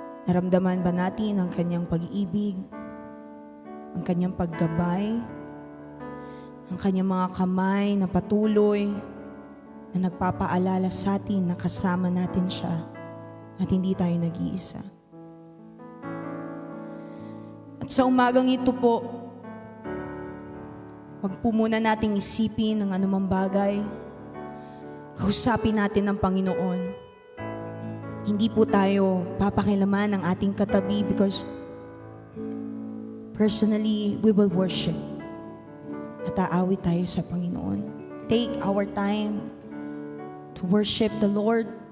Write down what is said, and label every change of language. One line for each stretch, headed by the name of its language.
Filipino: Naramdaman ba natin ang Kanyang pag-ibig, ang Kanyang paggabay, ang Kanyang mga kamay na patuloy na nagpapaalala sa atin na kasama natin siya at hindi tayo nag-iisa? At sa umagang ito po, wag po muna nating isipin ang anumang bagay. Kausapin natin ng Panginoon. Hindi po tayo papakilaman ng ating katabi
English: because personally, we will worship.
Filipino: At aawit tayo sa Panginoon.
English: Take our time to worship the Lord.